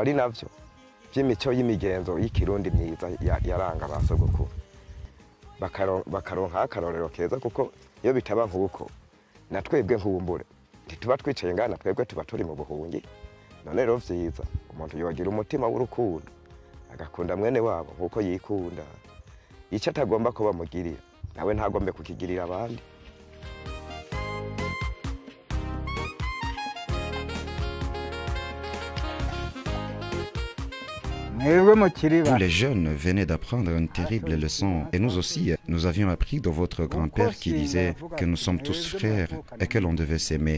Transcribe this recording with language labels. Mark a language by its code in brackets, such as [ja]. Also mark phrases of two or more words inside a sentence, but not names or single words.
[rn] ari navyo by'imico y'imigenzo y'ikirundi myiza yaranga abasogokuru bakaronka akarorero keza kuko iyo bitaba nk'uko na twebwe nkumbure ntituba twicaye ngana twebwe tuba turi mu buhungi none rero vyiza umuntu yogira umutima w'urukundo agakunda mwene wabo nkuko yikunda icyo atagomba kuba mugirira nawe ntagombe kukigirira abandi. [fr] Tous les jeunes venaient d'apprendre une terrible leçon et nous aussi, nous avions appris de votre grand-père qui disait que nous sommes tous frères et que l'on devait s'aimer.